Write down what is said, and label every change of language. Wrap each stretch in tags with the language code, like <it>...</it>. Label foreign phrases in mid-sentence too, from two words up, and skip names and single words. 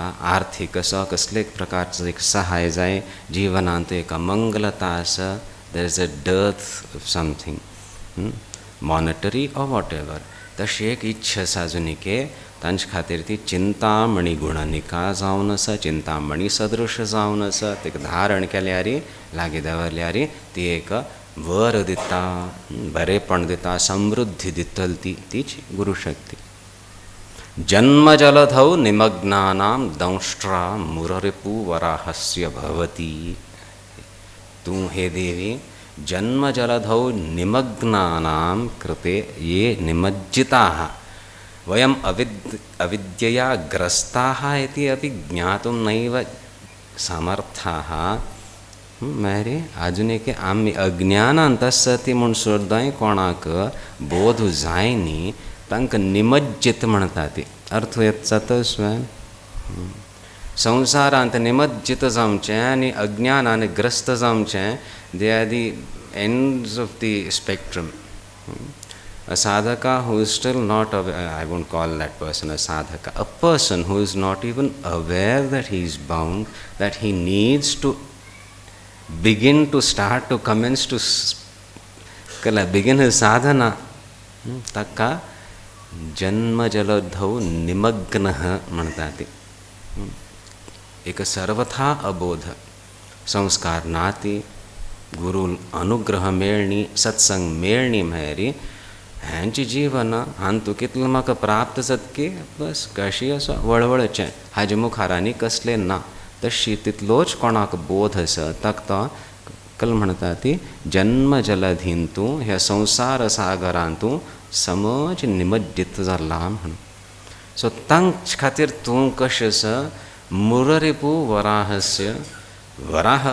<kok>आर्थीक असो कसले प्रकारचो एक सहाय जाय जिवनांत एक अमंगलता आसा</kok> <en>there is a dearth of something monetary or whatever</en> <kok>तशी एक इच्छा आसा आजून एक तांचे खातीर ती चिंतामणी गुणनिका जावन आसा चिंतामणी सदृश जावन आसा तिका धारण केल्यार लागीं दवरल्यार ती एक वर दिता बरेपण दिता समृद्धी दितली तीची गुरुशक्ती</kok> <sa>जन्मजलधौ निमग्नानां दंष्ट्रा मुररिपु वराहस्य भवति</sa> <kok>तू हे देवी</kok> <sa>जन्मजलधौ निमग्नानां कृते ये निमज्जिताः वयम् अविद्यया ग्रस्ताः इति अपि ज्ञातुं नैव समर्थाः</sa> <kok>मेरे आजून एक आमी अज्ञानांत आसती म्हूण सुद्दां कोणाक बोध जायनी तांकां निमज्जित म्हणटा ती अर्थ जाता स्वयं संवसारांत निमज्जित जावचें आनी अज्ञानान ग्रस्त जावचें</kok> <en>they are the ends of the spectrum a sadhaka who is still not aware, I won't call that person a sadhaka, a person who is not even aware that he is bound, that he needs to begin to start to commence to begin his sadhana taka</en> <sa>जन्म जलधौ निमग्नः</sa> <en>म्हणतात</en> <kok>एक सर्वथा अबोध संस्कार नाती गुरु अनुग्रह मेळणी सत्संग मेळणी मेरी हांची जीवन हांतू कितलें म्हाका प्राप्त जातकी बस कशी असो वळवळचें हाजे मुखार आनी कसलें ना तशी तितलोच कोणाक बोध आसा ताका तो कल म्हणटा ती जन्म जलधीन तूं ह्या संवसार सागरांतूं समज निमज्जित जाला म्हणून सो तांचे खातीर तूं कशें आसा</kok> <sa>मुररिपू वराहस्य</sa> <kok>वराह</kok>